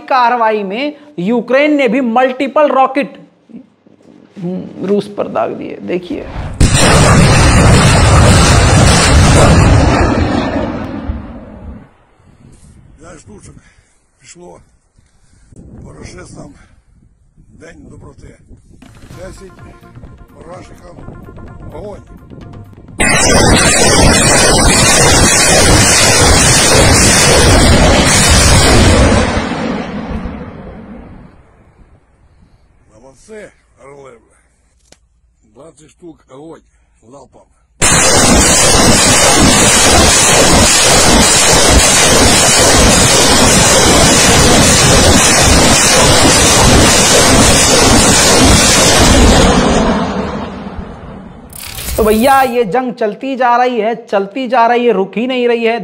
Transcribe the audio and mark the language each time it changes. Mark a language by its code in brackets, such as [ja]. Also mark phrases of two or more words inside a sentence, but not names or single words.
[hi] कार्रवाई में यूक्रेन ने भी मल्टीपल रॉकेट रूस पर दाग दिए। देखिए, [uk] штучок пішло по рашистам День доброти. [ru] 10 рашикам огонь. Молодцы, орлы. 20 штук огонь залпом. [hi] तो भैया ये जंग चलती जा रही है, चलती जा रही है, रुक ही नहीं रही है।